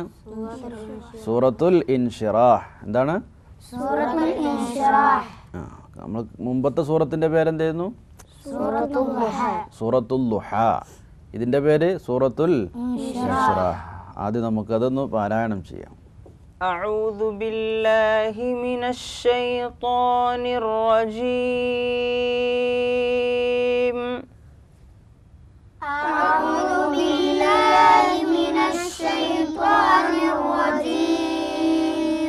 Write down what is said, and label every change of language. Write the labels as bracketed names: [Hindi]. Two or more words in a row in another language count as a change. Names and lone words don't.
[Malayalam] സൂറത്തുൽ ഇൻഷിറാഹ്. എന്താണ്? നമ്മൾ മുമ്പത്തെ സൂറത്തിൻ്റെ പേരെന്തായിരുന്നു? സൂറത്തുൽ ളുഹ. ഇതിൻ്റെ പേര് സൂറത്തുൽ ഇൻഷിറാഹ്. ആദ്യം നമുക്കതൊന്ന് പാരായണം ചെയ്യാം. [Arabic] أعوذ بالله من الشيطان الرجيم. أعوذ بالله من الشيطان الرجيم.